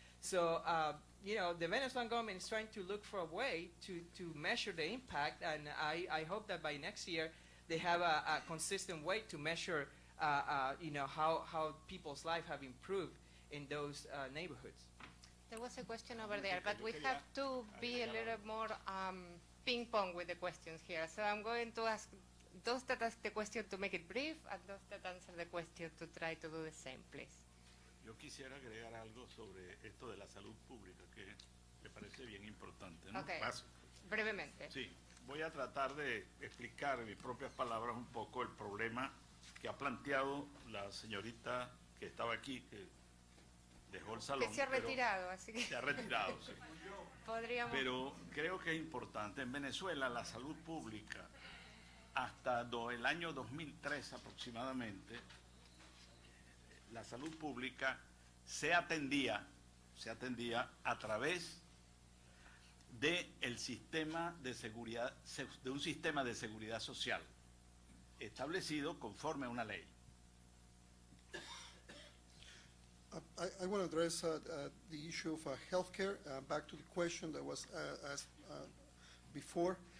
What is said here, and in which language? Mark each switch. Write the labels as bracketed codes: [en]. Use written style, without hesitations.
[en] So, the Venezuelan government is trying to look for a way to measure the impact, and I hope that by next year they have a consistent way to measure, how people's lives have improved in those neighborhoods. There was a question over there, but we have to be a little more ping pong with the questions here. So I'm going to ask those that ask the question to make it brief, and those that answer the question to try to do the same, please. [es] Yo quisiera agregar algo sobre esto de la salud pública que me parece bien importante, ¿no? [en] Okay. [es] Básico. Brevemente. Sí, voy a tratar de explicar en mis propias palabras un poco el problema que ha planteado la señorita que estaba aquí, que dejó el salón. Que se ha retirado, así que... Se ha retirado, sí. Podríamos... Pero creo que es importante. En Venezuela la salud pública, hasta el año 2003 aproximadamente, la salud pública se atendía a través de un sistema de seguridad social establecido conforme a una ley. [en] I want to address the issue of healthcare. Back to the question that was asked before.